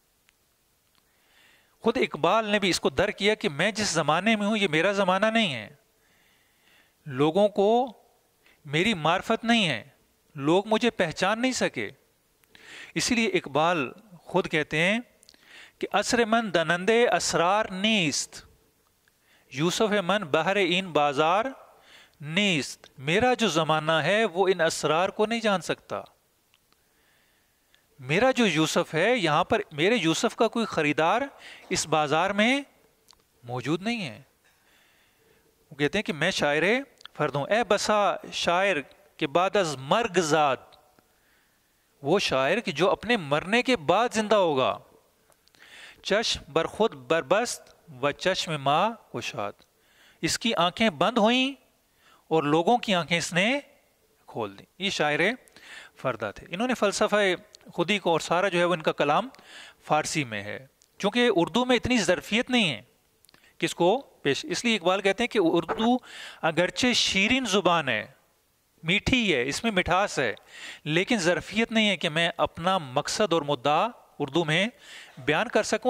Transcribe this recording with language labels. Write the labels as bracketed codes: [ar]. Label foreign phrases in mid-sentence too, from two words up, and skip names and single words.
[ur] خود اقبال نے بھی اس کو درک کیا کہ میں جس زمانے میں ہوں یہ میرا زمانہ نہیں ہے. لوگوں کو میری معرفت نہیں ہے، لوگ مجھے پہچان نہیں سکے. اسی لیے اقبال خود کہتے ہیں کہ [fa] عصر من دنندے اسرار نیست، یوسف من بحر این بازار نیست. [ur] میرا جو زمانہ ہے وہ ان اسرار کو نہیں جان سکتا. میرا جو یوسف ہے، یہاں پر میرے یوسف کا کوئی خریدار اس بازار میں موجود نہیں ہے. وہ کہتے ہیں کہ میں شاعر فرد ہوں. [fa] اے بسا شاعر کے بعد از مرگ زاد، [ur] وہ شاعر کہ جو اپنے مرنے کے بعد زندہ ہوگا. [fa] چشم بر خود بربست و چشم ما گشاد، [ur] اس کی آنکھیں بند ہوئیں اور لوگوں کی آنکھیں اس نے کھول دیں. یہ شاعر فردہ تھے. انہوں نے فلسفہ خودی کو، اور سارا جو ہے وہ ان کا کلام فارسی میں ہے، چونکہ اردو میں اتنی ظرفیت نہیں ہے کس کو پیش. اس لیے اقبال کہتے ہیں کہ اردو اگرچہ شیرین زبان ہے، میٹھی ہے، اس میں مٹھاس ہے، لیکن ظرفیت نہیں ہے کہ میں اپنا مقصد اور مدعا اردو میں بیان کر سکوں.